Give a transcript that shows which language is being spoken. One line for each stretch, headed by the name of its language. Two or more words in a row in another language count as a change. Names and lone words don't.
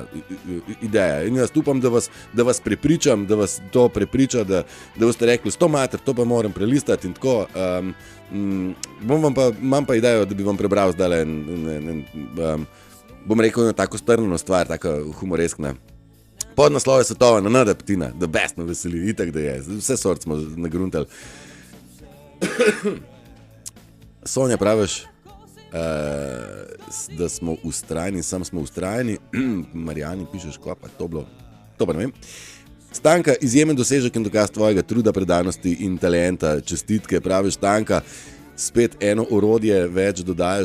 Slovenian: In jaz upam, da vas prepričam, da vas to prepriča, da boste rekli, sto mater, to pa moram prelistati in tako. Imam pa idejo, da bi vam prebral zdaj bom rekel, tako strnjeno stvar, tako humoreskna. Podnaslov je Svetovna Nada Petina,
English: the best
Slovenian: me veseli, itak da je. Vse sort smo nagruntali. Sonja, praviš, da smo ustrajni, sam smo ustrajni. Marijani pišeš, kva pa to bilo, to pa ne vem. Stanka, izjemen dosežek in dokaz tvojega truda, predanosti in talenta, čestitke, praviš Stanka, spet eno orodje več dodajaš.